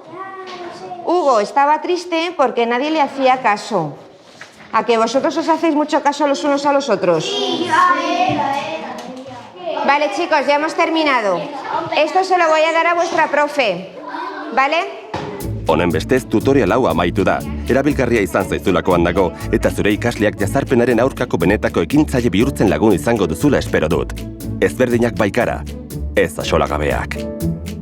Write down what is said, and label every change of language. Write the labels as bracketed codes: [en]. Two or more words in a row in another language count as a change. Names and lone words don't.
[es] Hugo estaba triste porque nadie le hacía caso. ¿A que vosotros os hacéis mucho caso los unos a los otros? Sí, Vale, chicos, ya hemos terminado. Esto se lo voy a dar a vuestra profe, ¿vale? [eu] Honenbestez tutorial hau amaitu da. Erabilgarria izan zaizulakoan dago, eta zure ikasleak jazarpenaren aurkako benetako ekintzaile bihurtzen lagun izango duzula espero dut. Ezberdinak baikara, ez axolagabeak.